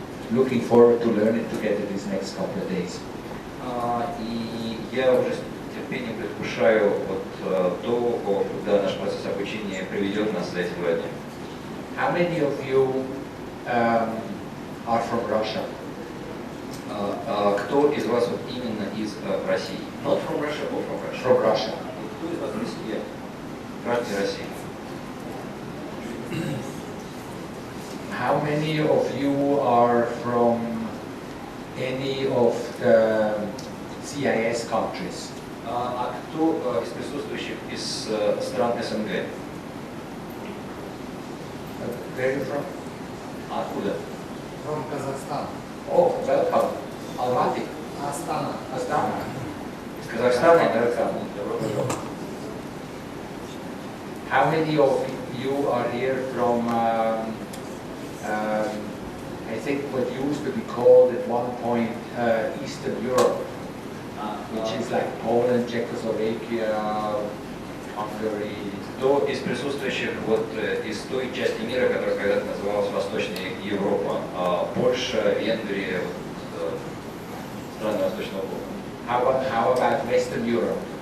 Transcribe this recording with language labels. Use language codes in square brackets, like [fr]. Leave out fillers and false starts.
[en] Looking forward to learning together these next couple of days. [ru] И я уже с терпением предвкушаю вот то, куда наш процесс обучения приведет нас за эти 2 дня. [en] How many of you are from Russia? [ru] Кто из вас вот именно из России? [en] Not from Russia, or from Russia? From Russia. [ru] Кто из вас россиян? Граждане России. [en] How many of you are from any of the CIS countries? [ru] А кто из присутствующих из стран СНГ? [en] Where are you from? [ru] Откуда? [en] From Kazakhstan. Oh, welcome. Almaty. Astana. Astana. [ru] Из Казахстана? [en] Welcome. [ru] Добро пожаловать. [en] How many of you are here from, I think what used to be called at one point Eastern Europe? like Poland, Czechoslovakia, Hungary. [ru] Кто из присутствующих вот из той части мира, которая когда-то называлась Восточная Европа, Польша, Венгрия, вот, страны Восточного блока? [en] How about Western Europe?